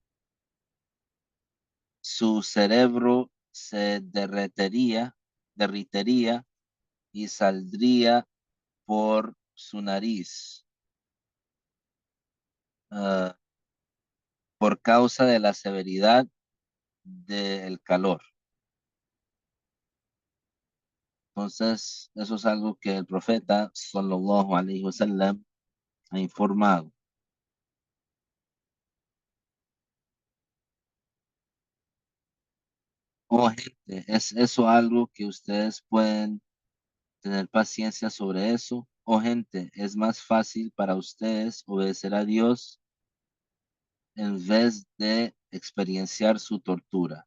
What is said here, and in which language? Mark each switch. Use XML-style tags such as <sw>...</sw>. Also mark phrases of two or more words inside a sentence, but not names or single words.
<es>su cerebro se derritería y saldría por su nariz, ah, por causa de la severidad del calor. Entonces, eso es algo que el profeta</es> <ar>صلى الله عليه وسلم</ar> <es>ha informado. Oh, gente, ¿es eso algo que ustedes pueden tener paciencia sobre eso? Oh, gente, es más fácil para ustedes obedecer a Dios en vez de experienciar su tortura.</es>